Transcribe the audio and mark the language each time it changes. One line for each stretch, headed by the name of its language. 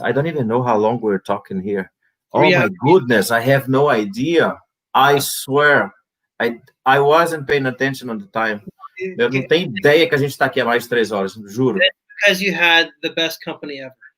English: I don't even know how long we're talking here. Oh my goodness, I have no idea. I swear, I wasn't paying attention on the time.
Portuguese: Eu não tenho ideia que a gente está aqui há mais de 3 horas, juro.
English: Because you had the best company ever.